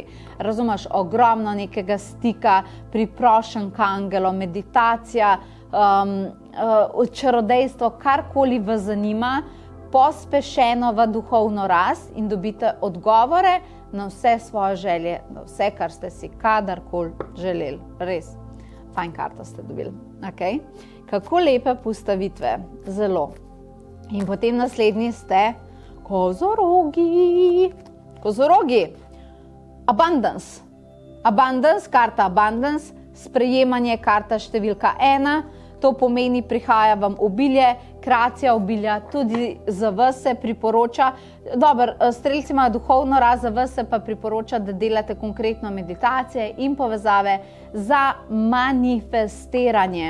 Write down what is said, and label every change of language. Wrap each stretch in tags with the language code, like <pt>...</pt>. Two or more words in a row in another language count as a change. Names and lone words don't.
<sl>Razumeš, ogromno nekega stika, priprošen k angelom, meditacija, čarodejstvo, karkoli vas zanima, pospešeno v duhovno rast in dobite odgovore na vse svoje želje, na vse, kar ste si kadarkoli želeli. Res, fajn karta ste dobili. Okay? Kako lepe postavitve, zelo. In potem naslednji ste kozorogi. Kozorogi,</sl> <en>abundance. Abundance, karta abundance,</en> <sl>sprejemanje, karta številka 1. To pomeni, prihaja vam obilje, kreacija obilja, tudi za vas se priporoča. Dobro, strelci imajo duhovno rast, za vas se pa priporoča, da delate konkretno meditacije in povezave za manifestiranje.</sl>